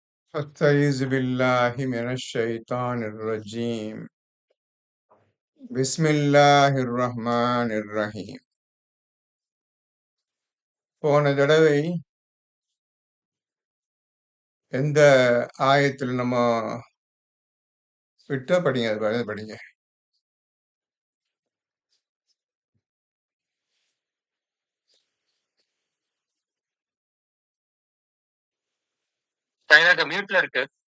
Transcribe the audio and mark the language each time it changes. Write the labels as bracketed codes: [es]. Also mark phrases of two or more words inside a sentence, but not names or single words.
[ar] أستعيذ بالله من الشيطان الرجيم بسم الله الرحمن الرحيم. [ta] போன தடவை எந்த ஆயத்தில் நம்ம விட்டோ படிங்க, அது படிங்க. மியூட்ல இருக்கு.